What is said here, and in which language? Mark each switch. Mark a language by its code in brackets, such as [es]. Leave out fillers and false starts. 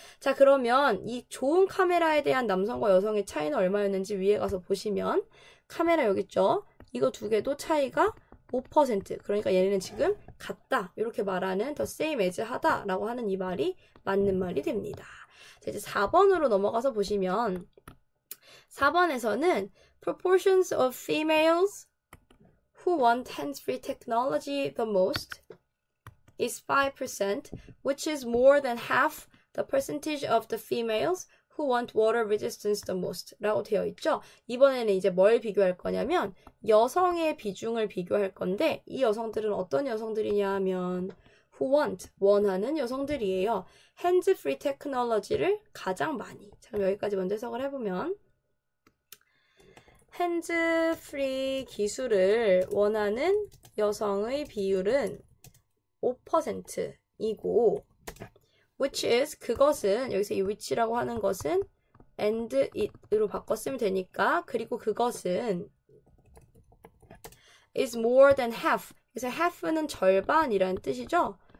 [ko] 자, 그러면 이 좋은 카메라에 대한 남성과 여성의 차이는 얼마였는지 위에 가서 보시면 카메라 여기 있죠. 이거 두 개도 차이가 5%. 그러니까 얘네는 지금 같다. 이렇게 말하는 [en] the same as [ko] 하다 라고 하는 이 말이 맞는 말이 됩니다. 자, 이제 4번으로 넘어가서 보시면 4번에서는 [en] proportions of females who want hands-free technology the most is 5%, which is more than half the percentage of the females who want water resistance the most [ko] 라고 되어 있죠. 이번에는 이제 뭘 비교할 거냐면 여성의 비중을 비교할 건데 이 여성들은 어떤 여성들이냐 하면 [en] who want, [ko] 원하는 여성들이에요. hands-free technology를 가장 많이. 자, 그럼 여기까지 먼저 해석을 해보면 hands-free 기술을 원하는 여성의 비율은 5%이고 [en] which is [ko] 그것은 여기서 이 which라고 하는 것은 [en] and it [ko] 으로 바꿨으면 되니까 그리고 그것은 [en] is more than half [ko] 그래서 half는 절반이라는 뜻이죠.